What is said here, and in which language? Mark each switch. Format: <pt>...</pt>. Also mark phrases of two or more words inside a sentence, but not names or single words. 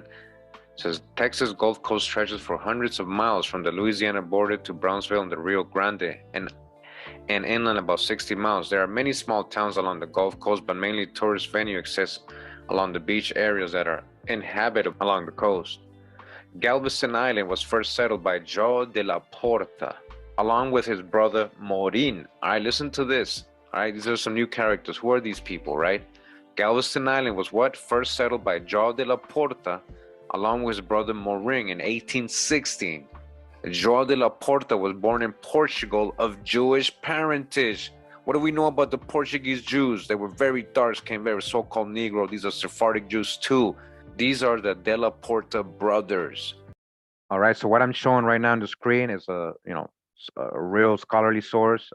<en>It says Texas Gulf Coast stretches for hundreds of miles from the Louisiana border to Brownsville and the Rio Grande, and inland about 60 miles. There are many small towns along the Gulf Coast, but mainly tourist venue exist along the beach areas that are inhabited along the coast. Galveston Island was first settled by João de la Porta, along with his brother Morin. All right, listen to this. All right, these are some new characters. Who are these people, right? Galveston Island was what? First settled by João de la Porta, along with his brother Morin in 1816. João de la Porta was born in Portugal of Jewish parentage. What do we know about the Portuguese Jews? They were very dark-skinned, very so-called Negro. These are Sephardic Jews too. These are the De La Porta brothers. All right, so what I'm showing right now on the screen is a real scholarly source.</en>